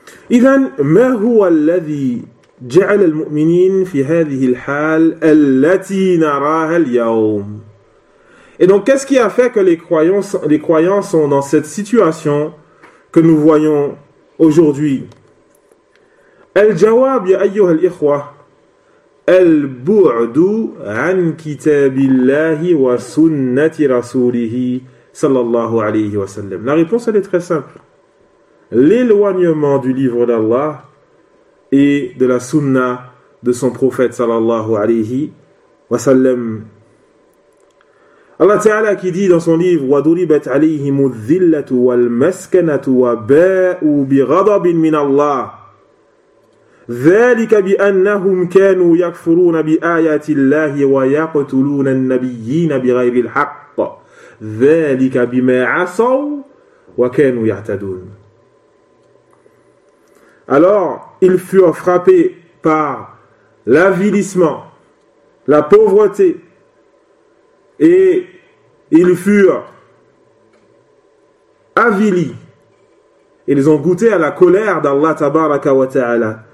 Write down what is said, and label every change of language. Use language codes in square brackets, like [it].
[ar] إذن ما هو الذي جعل المؤمنين في هذه الحال التي نراها اليوم؟ [fr] Et donc, qu'est-ce qui a fait que les croyants sont dans cette situation que nous voyons aujourd'hui? [ar] الجواب يا أيها الإخوة البعد عن كتاب الله وسنة رسوله صلى الله عليه وسلم. [fr] La réponse elle est très simple. L'éloignement du livre d'Allah et de la sunna de son prophète sallallahu alayhi wa sallam. Allah Ta'ala qui dit dans son livre [ar] وَدُرِبَتْ عَلَيْهِمُ الذِّلَّةُ وَالْمَسْكَنَةُ وَبَاءُوا بِغَضَبٍ مِنَ اللَّهِ ذَلِكَ بِأَنَّهُمْ كَانُوا يَكْفُرُونَ بِآيَاتِ اللَّهِ وَيَقْتُلُونَ النَّبِيِّينَ بِغَيْرِ الْحَقِّ ذَلِكَ بِمَا عَصَوْا وَكَانُوا يَعْتَدُونَ. [fr] Alors, ils furent frappés par l'avilissement, la pauvreté, et ils furent avilis. Ils ont goûté à la colère d'Allah tabaraka wa ta'ala.